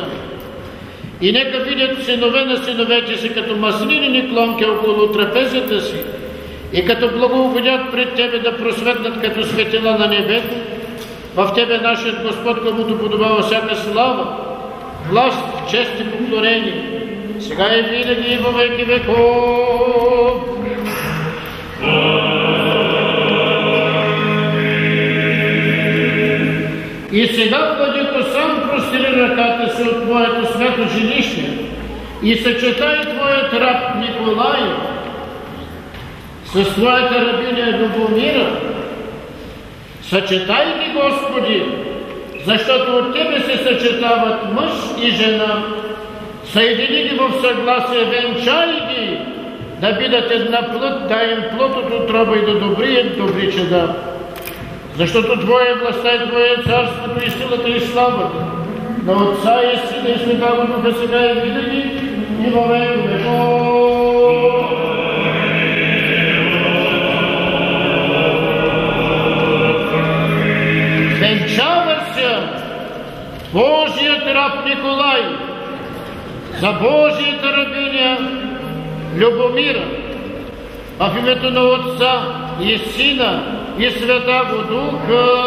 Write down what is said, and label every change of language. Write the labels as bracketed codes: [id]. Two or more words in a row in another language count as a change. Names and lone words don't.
[bg] И нека видят синове на синовете си, като маслинени клонки около трапезата си, и като благоугодят пред Тебе да просветнат като светила на небето, в Тебе нашият Господ, комуто подобава всяка слава, власт, чест и поклонение, сега и винаги и [cu] во веки веков. [bg] И сега, Владико, сам простри ръката си от Твоето свято жилище и съчетай Твоят раб Николай с Твоята рабиня Любомира. Съчетай ги, Господи, защото от Тебе се съчетават мъж и жена. Съедини ги в съгласие, венчай ги, да бидат една плът, дай им плод от утроба и да добрият добри чеда. Защото Твоя властта и Твое царството и силата и славата на Отца и Сина и Святаго Духа сега и винаги и [cu] во веки веков. [bg] Венчава се Божият раб Николай за Божията рабиня Любомира в името на Отца и Сина и Святаго Духа.